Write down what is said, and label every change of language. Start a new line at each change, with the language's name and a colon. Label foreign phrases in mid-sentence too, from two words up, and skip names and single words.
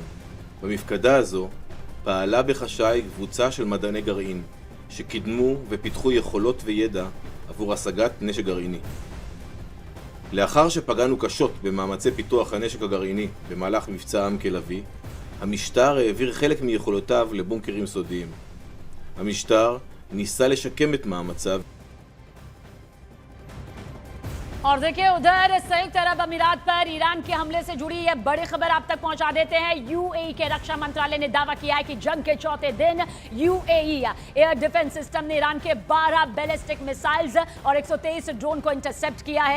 Hebrew: במפקדה הזו פעלה בחשאי קבוצה של מדעני גרעין שקידמו ופיתחו יכולות וידע עבור השגת נשק גרעיני. לאחר שפגענו קשות במאמצי פיתוח הנשק הגרעיני במהלך מבצע עם כלביא, המשטר העביר חלק מיכולותיו לבונקרים סודיים. המשטר ניסה לשקם את מאמציו.
Hindi: और देखिए उधर संयुक्त अरब अमीरात पर ईरान के हमले से जुड़ी यह बड़ी खबर आप तक पहुंचा देते हैं। यूएई के रक्षा मंत्रालय ने दावा किया है कि जंग के चौथे दिन यूएई
English: air defense system
Hindi: ने ईरान के 12
English: ballistic missiles
Hindi: और 123 ड्रोन को इंटरसेप्ट किया है।